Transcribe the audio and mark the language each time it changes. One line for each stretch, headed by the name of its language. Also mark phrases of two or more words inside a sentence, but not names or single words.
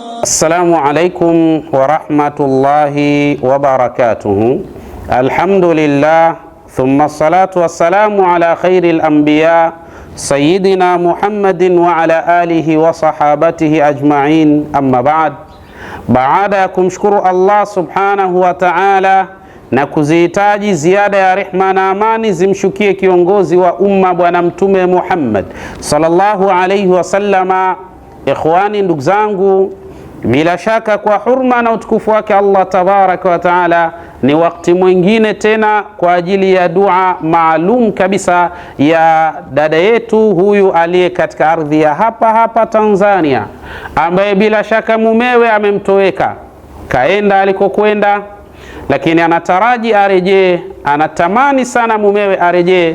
Arabic: السلام عليكم ورحمة الله وبركاته. الحمد لله ثم الصلاة والسلام على خير الأنبياء سيدنا محمد وعلى آله وصحابته أجمعين أما بعد.
Swahili: Baada ya kumshukuru Allah
Arabic: سبحانه وتعالى
Swahili: na kuzihitaji ziada ya rehma na amani zimshukie kiongozi wa umma Bwana Mtume Muhammad
Arabic: صلى الله عليه وسلم,
Swahili: ikhwani, ndugu zangu, bila shaka kwa hurma na utukufu wake Allah
Arabic: تبارك وتعالى,
Swahili: ni wakati mwingine tena kwa ajili ya dua maalum kabisa ya dada yetu huyu aliye katika ardhi ya hapa Tanzania, ambaye bila shaka mumewe amemtoweka, kaenda alikokwenda, lakini anataraji arejee, anatamani sana mumewe arejee.